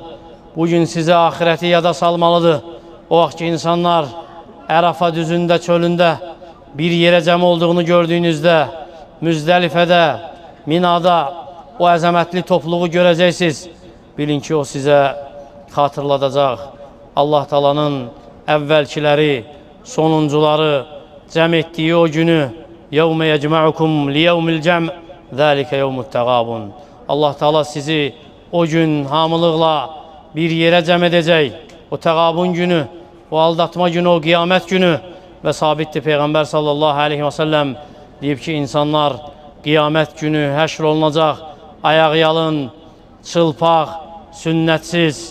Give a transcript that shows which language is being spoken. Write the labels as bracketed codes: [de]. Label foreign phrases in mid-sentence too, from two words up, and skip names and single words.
[az] Bugün sizə axirəti yada salmalıdır. O vaxt ki, insanlar Ərəfa düzündə, çölündə bir yerə cəm olduğunu gördüyünüzdə, Müzdəlifədə, Minada o əzəmətli topluğu görəcəksiniz. Bilin ki, o sizə xatırladacaq. Allah Taala'nın əvvəlkiləri, sonuncuları cəm etdiyi o günü [ar] يَوْمَ يَجْمَعُكُمْ لِيَوْمِ الْجَمْعِ ذَٰلِكَ يَوْمُ التَّغَابُنْ [az] Allah Taala sizi o gün hamılıqla bir yerə cəm edəcək. O təqabun günü, o aldatma günü, o qiyamət günü və sabitdir Peyğəmbər [ar] صلى الله عليه وسلم [az] deyib ki, insanlar qiyamət günü həşr olunacaq, ayaq yalın, çılpaq, sünnətsiz.